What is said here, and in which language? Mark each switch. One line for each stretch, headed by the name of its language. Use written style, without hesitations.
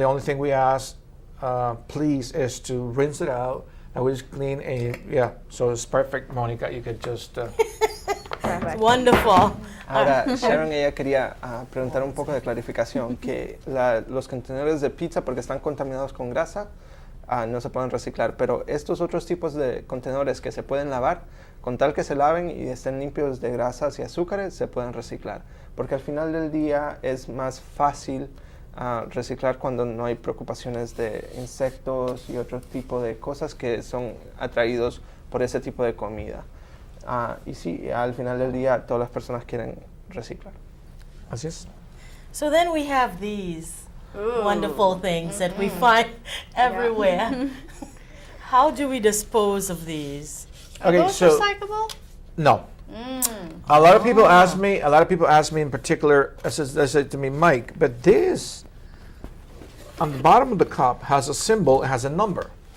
English: The only thing we ask, please, is to rinse it out. And it's clean, and yeah, so it's perfect, Monica. You could just Perfect. Wonderful.
Spanish: Ahora, Sharon, ella quería preguntar un poco de clarificación, que los contenedores de pizza, porque están contaminados con grasa, no se pueden reciclar, pero estos otros tipos de contenedores que se pueden lavar, con tal que se laven y estén limpios de grasas y azúcares, se pueden reciclar, porque al final del día es más fácil reciclar cuando no hay preocupaciones de insectos y otro tipo de cosas que son atraídos por ese tipo de comida. Y sí, al final del día todas las personas quieren reciclar. así es.
English: So then we have these Ooh. wonderful things that we find everywhere. How do we dispose of these? Are Okay, those so- recyclable? No. A lot of people ask me. A lot of people ask me in particular. They said to me, Mike, but this on the bottom of the cup has a symbol. It has a number.